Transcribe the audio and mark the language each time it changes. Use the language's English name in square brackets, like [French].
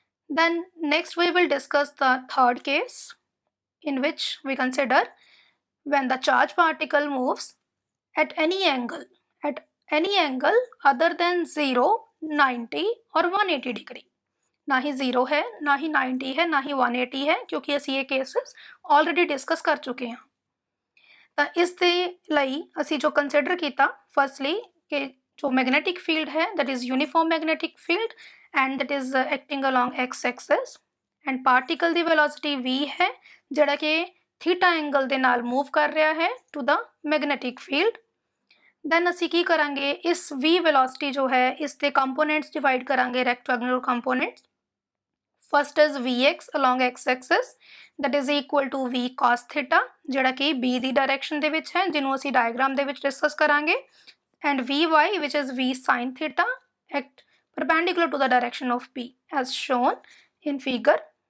[English] then next we will discuss the third case in which we consider when the charge particle moves at any angle other than 0, 90 or 180 degree। [Hindi] ना ही 0 है ना ही 90 है ना ही 180 है क्योंकि [Punjabi] ਅਸੀਂ ਇਹ ਕੇसेस ਆਲਰੇਡੀ ਡਿਸਕਸ ਕਰ ਚੁੱਕੇ ਹਾਂ। ਤਾਂ ਇਸ ਦੇ ਲਈ ਅਸੀਂ ਜੋ ਕੰਸੀਡਰ ਕੀਤਾ ਫਰਸਟਲੀ ਕਿ ਜੋ ਮੈਗਨੈਟਿਕ ਫੀਲਡ ਹੈ [English] that is uniform magnetic field and that is acting along x axis [Punjabi] and particle ਦੀ velocity v ਹੈ ਜਿਹੜਾ ਕਿ ਥੀਟਾ ਐਂਗਲ ਦੇ ਨਾਲ ਮੂਵ ਕਰ ਰਿਹਾ ਹੈ [English] to the magnetic field। [Punjabi] then ਅਸੀਂ ਕੀ ਕਰਾਂਗੇ ਇਸ v velocity ਜੋ ਹੈ ਇਸ ਦੇ ਕੰਪੋਨੈਂਟਸ ਡਿਵਾਈਡ ਕਰਾਂਗੇ rectangular components। [English] first is vx along x axis that is equal to v cos theta [Punjabi] ਜਿਹੜਾ ਕਿ b ਦੀ ਡਾਇਰੈਕਸ਼ਨ ਦੇ ਵਿੱਚ ਹੈ ਜਿਹਨੂੰ ਅਸੀਂ ਡਾਇਗਰਾਮ ਦੇ ਵਿੱਚ ਡਿਸਕਸ ਕਰਾਂਗੇ [English] and vy which is v sin theta at perpendicular to the direction of p as shown in figure।